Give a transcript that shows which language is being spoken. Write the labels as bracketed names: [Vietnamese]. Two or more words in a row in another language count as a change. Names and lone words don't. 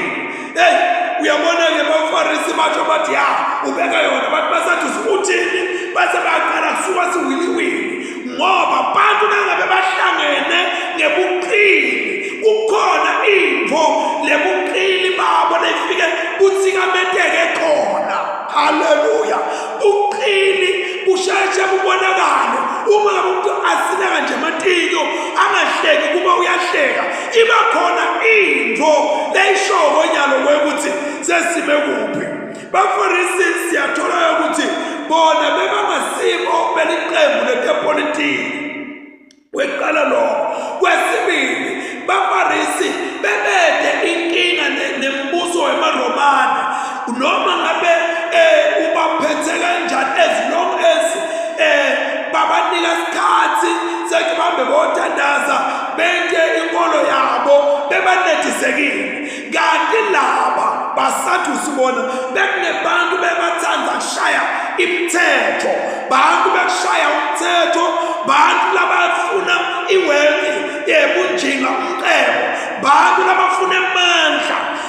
[Swati] Hey, uyabona-ke baFarisi batsho bathi ya ubeka yona, bathi baSadusi uthini, base baqala kusuka siwiliwili ngoba abantu nangabe bahlangene ngebuqili kukhona imvo lebuqili babo lefike kuthikameteke khona. Haleluya. Uqili busheshe bubonakale uma ngabe umuntu asinaka nje amatiko angahleki kuba uyahleka, iba khona imvo leyishoko nyalo kwekuthi sesime kuphi. baFarisi siyathola ukuthi bona bebangasibo beliqembu lepolitiki. Weqala lo. Kwesibili, baFarisi bebede inkinga nembuso wemaRomani, noma ngabe ubaphethe kanjani, [English] as long as [Swati] babanika isikhathi sekubambe botandaza benke inkolo yabo bebanethisekile. Kanti laba baSadusi bona bekunebantu bebathanda kushaya imithetho, bantu bekushaya umthetho, bantu labafuna iwealth yebunjinga umqebo, bantu labafuna amandla.